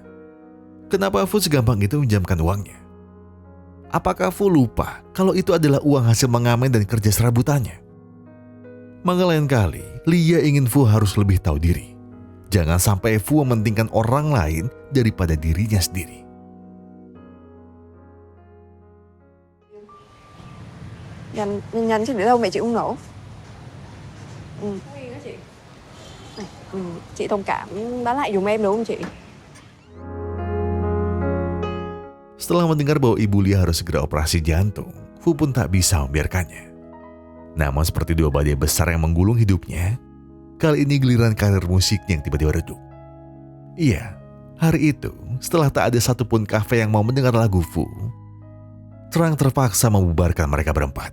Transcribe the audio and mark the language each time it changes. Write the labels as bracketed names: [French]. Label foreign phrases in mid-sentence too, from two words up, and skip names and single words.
[Indonesian] Kenapa Fu segampang itu menjamkan uangnya? Apakah Fu lupa kalau itu adalah uang hasil mengamen dan kerja serabutannya? Maka lain kali, Lia ingin Fu harus lebih tahu diri. Jangan sampai Fu mementingkan orang lain daripada dirinya sendiri. [Vietnamese] Nhanh chứ để đâu mẹ chịu không nổi. Chị thông cảm bán lại giùm em được không chị? [Indonesian] Setelah mendengar bahwa ibu Lia harus segera operasi jantung, Fu pun tak bisa membiarkannya. Namun seperti dua badai besar yang menggulung hidupnya, kali ini giliran karir musiknya yang tiba-tiba redup. Iya, hari itu setelah tak ada satupun kafe yang mau mendengar lagu Fu, Trang terpaksa membubarkan mereka berempat.